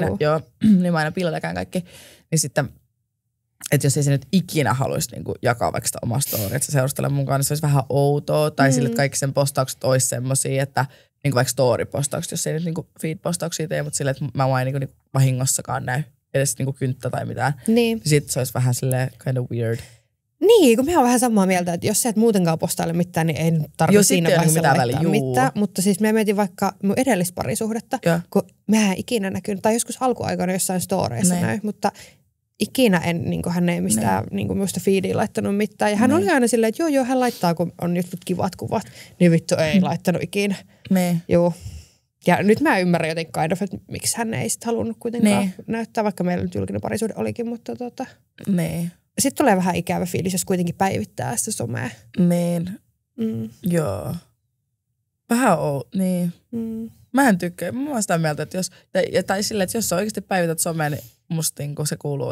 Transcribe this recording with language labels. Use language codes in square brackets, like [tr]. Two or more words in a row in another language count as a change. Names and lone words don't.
[fi] Joo, niin mä aina piilodäkään kaikki. Niin sitten, että jos ei se nyt ikinä haluaisi niinku jakaa vaikka sitä omaa storya, että se seurustella mukaan, niin se olisi vähän outoa. Tai sille, että kaikki sen postaukset olisi semmosia, että niinku vaikka story-postaukset, jos ei nyt niinku feed-postauksia tee, mutta silleen, että mä en niinku vahingossakaan näy edes niinku kynttä tai mitään. Niin. Sitten se olisi vähän silleen [en] kind of weird. [fi] Niin, kun me on vähän samaa mieltä, että jos sä et muutenkaan postaile mitään, niin ei tarvitse siinä vaiheessa laittaa mitään. Mutta siis mä mietin vaikka mun edellistä parisuhdetta, kun mä en ikinä näkynyt, tai joskus alkuaikoina jossain storeissa näy, mutta ikinä hän ei mistään minusta feediin laittanut mitään. Ja hän oli aina silleen, että joo, hän laittaa, kun on jotkut kivat kuvat. Niin vittu ei laittanut ikinä. Joo. Ja nyt mä ymmärrän jotenkin [en] kind of, [fi] että miksi hän ei sit halunnut kuitenkaan näyttää, vaikka meillä nyt julkinen parisuhde olikin, mutta sitten tulee vähän ikävä fiilis, jos kuitenkin päivittää sitä somea. Niin. Joo. Vähän niin. Mä en tykkää. Mä oon sitä mieltä, että jos, tai silleen, että jos sä oikeasti päivität somea, niin musta niin se kuuluu.